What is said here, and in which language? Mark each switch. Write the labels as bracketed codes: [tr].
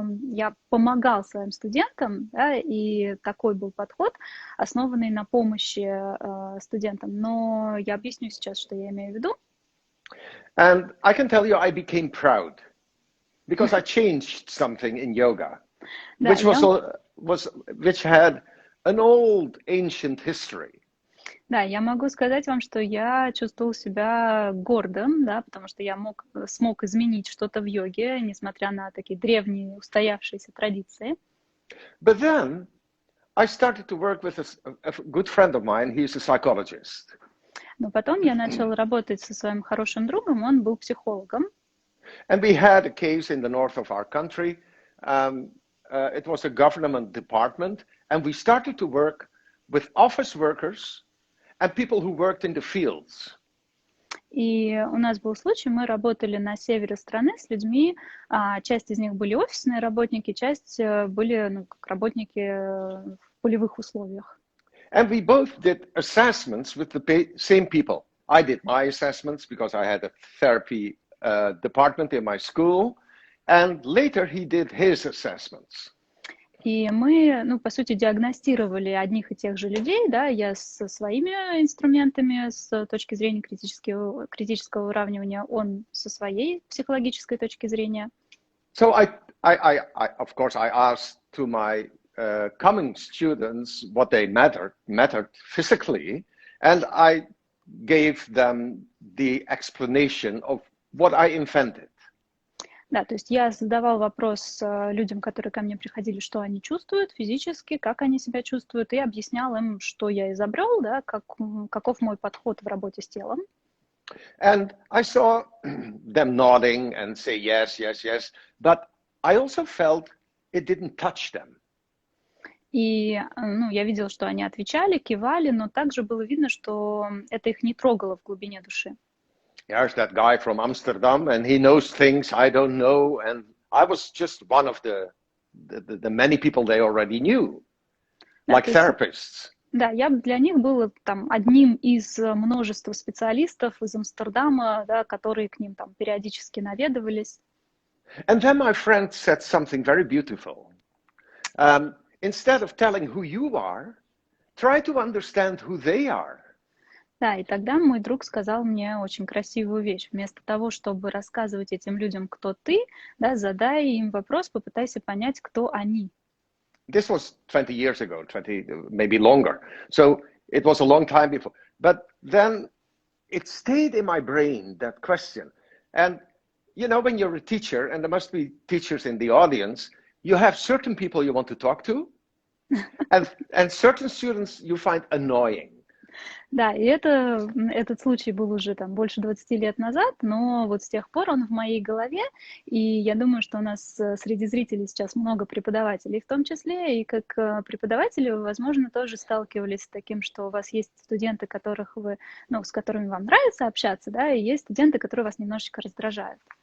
[ru] Я помогал своим студентам, да, и такой был подход, основанный на помощи студентам. Но я объясню сейчас, что я имею в виду. [en] And I can tell you I became proud because I changed something in yoga, which had an old ancient history. [ru] Да, я могу сказать вам, что я чувствовал себя гордым, да, потому что я смог изменить что-то в йоге, несмотря на такие древние устоявшиеся традиции. [en] But then I started to work with a good friend of mine. He's a psychologist. [ru] Но потом я начал работать со своим хорошим другом, он был психологом. [en] And we had a case in the north of our country. It was a government department, and we started to work with office workers and people who worked in the fields. [ru] И у нас был случай, мы работали на севере страны с людьми, часть из них были офисные работники, часть были как работники в полевых условиях. [en] And we both did assessments with the same people. I did my assessments because I had a therapy department in my school, and later he did his assessments. [ru] И мы, по сути, диагностировали одних и тех же людей, да, я со своими инструментами с точки зрения критического выравнивания, он со своей психологической точки зрения. [en] So I of course, I asked to my coming students what they mattered physically, and I gave them the explanation of what I invented. [ru] Да, то есть я задавал вопрос людям, которые ко мне приходили, что они чувствуют физически, как они себя чувствуют, и объяснял им, что я изобрел, да, каков мой подход в работе с телом. [en] And I saw them nodding and say yes, yes, yes, but I also felt it didn't touch them. [ru] И я видел, что они отвечали, кивали, но также было видно, что это их не трогало в глубине души. [en] There's that guy from Amsterdam, and he knows things I don't know, and I was just one of the many people they already knew, like therapists. [ru] Да, я для них был там одним из множества специалистов из Амстердама, да, которые к ним там периодически наведывались. [en] And then my friend said something very beautiful. Instead of telling who you are, try to understand who they are. [ru] Да, и тогда мой друг сказал мне очень красивую вещь. Вместо того, чтобы рассказывать этим людям, кто ты, да, задай им вопрос, попытайся понять, кто они. [en] This was 20 years ago, 20, maybe longer. So it was a long time before. But then it stayed in my brain, that question. And, you know, when you're a teacher, and there must be teachers in the audience, you have certain people you want to talk to, and certain students you find annoying. [ru] Да, и этот случай был уже там больше 20 лет назад, но вот с тех пор он в моей голове, и я думаю, что у нас среди зрителей сейчас много преподавателей в том числе, и как преподаватели вы, возможно, тоже сталкивались с таким, что у вас есть студенты, с которыми вам нравится общаться, да, и есть студенты, которые вас немножечко раздражают.